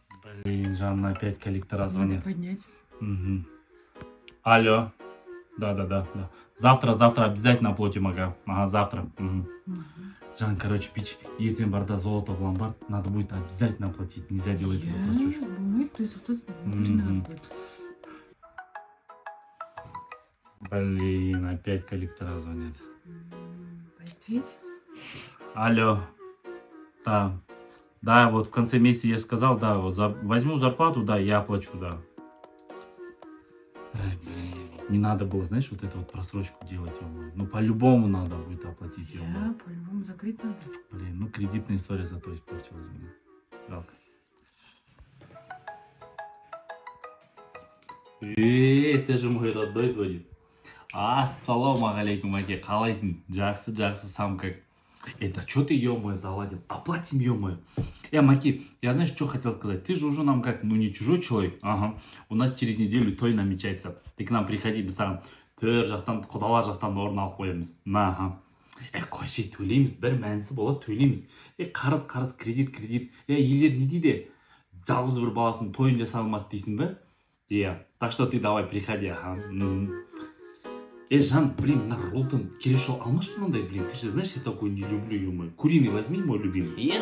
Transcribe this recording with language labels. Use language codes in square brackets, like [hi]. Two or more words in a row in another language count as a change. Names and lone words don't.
[ru] Блин, Жанна опять коллектора звонит. Надо поднять. Угу. Алло. Да. Завтра обязательно оплатим, ага. Ага, завтра. Угу. Жан, короче, пич, [kk] ертең барда [ru] золото в ломбард, надо будет обязательно оплатить. Нельзя делать эту просрочку. То есть надо платить. Блин, опять коллектора звонят. Поднять? Алло. Да, вот в конце месяца я сказал, да, вот возьму зарплату, да, я оплачу, да. Ай, блин, не надо было, знаешь, вот эту вот просрочку делать. Ну, по-любому надо будет оплатить ее. Да, по-любому закрыть надо. Блин, ну кредитная история зато испортилась. Жалко. Это же мой родной звонит. [ar] السلام عليكم, [kk] аке, қалайсың? Жақсы, [ru] сам как. Это что ты, ё-моё, заладил? Оплатим, ё-моё. Маки, я знаешь, что хотел сказать? Ты же уже нам как, ну не чужой человек. Ага. У нас через неделю той намечается. Ты к нам приходи, [kk] біз саған төр жақтан, құдалар жақтан орын алып қоямыз. Ага. Қойшы, төлейміз, бір мәнісі болады, төлейміз. Қарыз, кредит. Елер не дейді? Жалғыз бір баласын тойын жаса алмады дейсің бе? [ru] Так что ты давай приходи, ага. [kk] Жан, блин, на Ролтон, келешо алмаш мынандай, [ru] блин, ты же знаешь, я такой не люблю, ё-моё. Куриный возьми, мой любимый.